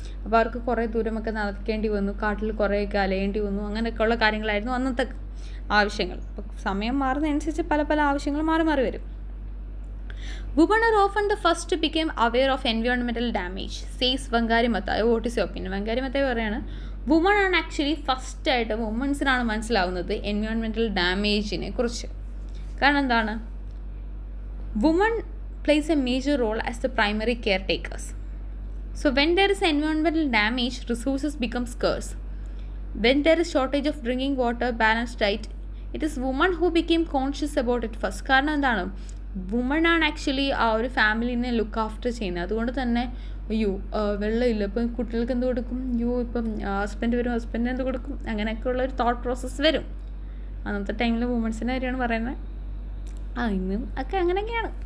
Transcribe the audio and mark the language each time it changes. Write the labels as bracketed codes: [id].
[ml] അപ്പോൾ അവർക്ക് കുറേ ദൂരമൊക്കെ നടക്കേണ്ടി വന്നു, കാട്ടിൽ കുറേയൊക്കെ അലയേണ്ടി വന്നു. അങ്ങനെയൊക്കെയുള്ള കാര്യങ്ങളായിരുന്നു അന്നത്തെ ആവശ്യങ്ങൾ. അപ്പോൾ സമയം മാറുന്നതനുസരിച്ച് പല പല ആവശ്യങ്ങൾ മാറി മാറി വരും. [en] Women are often the first to become aware of environmental damage, says Wangari Maathai. What is your opinion? [ml] Wangari Maathai പറയാണ് വുമൺ ആണ് ആക്ച്വലി ഫസ്റ്റായിട്ട് വുമൺസിനാണ് മനസ്സിലാവുന്നത് എൻവയോൺമെൻറ്റൽ ഡാമേജിനെ കുറിച്ച്. കാരണം എന്താണ്? [en] Women plays a major role as the primary caretakers. So when there is environmental damage, resources become scarce. When there is shortage of drinking water, balanced diet, it is women who became conscious about it first. [ml] കാരണം എന്താണ്? Woman ആണ് actually ആ ഒരു ഫാമിലിനെ look after ചെയ്യുന്നത്. അതുകൊണ്ട് തന്നെ അയ്യോ വെള്ളമില്ല, ഇപ്പം കുട്ടികൾക്ക് എന്ത് കൊടുക്കും, അയ്യോ ഇപ്പം ഹസ്ബൻഡ് വരും, ഹസ്ബൻഡിന് എന്ത് കൊടുക്കും, അങ്ങനെയൊക്കെയുള്ള ഒരു തോട്ട് പ്രോസസ്സ് വരും. അന്നത്തെ ടൈമിൽ വുമൺസിൻ്റെ കാര്യമാണ് പറയുന്നത്. ഇന്നും ഒക്കെ അങ്ങനെയൊക്കെയാണ്.